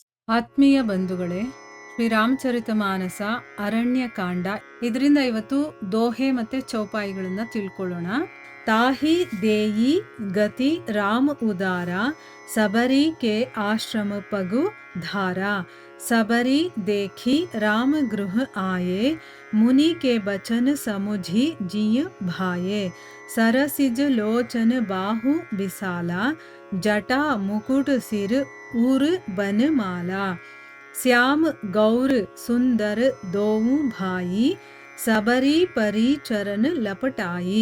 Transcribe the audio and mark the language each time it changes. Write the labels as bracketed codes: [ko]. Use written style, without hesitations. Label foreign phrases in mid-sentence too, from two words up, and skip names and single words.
[kn] ಆತ್ಮೀಯ ಬಂಧುಗಳೇ, ಶ್ರೀರಾಮಚರಿತಮಾನಸ ಅರಣ್ಯಕಾಂಡ ಇದರಿಂದ ಇವತ್ತು ದೋಹೆ ಮತ್ತೆ ಚೌಪಾಯಿಗಳನ್ನ ತಿಳ್ಕೊಳ್ಳೋಣ. [awa] ताहि देयि गति राम उदार, सबरि के आश्रम पगु धार. सबरी देखी राम गृह आये, मुनि के बचन समुझी जिय भाये. सरसिज लोचन बाहु विशाला, जटा मुकुट सिर उर बन माला. श्याम गौर सुंदर दोऊ भाई, सबरी परी चरण लपटाई.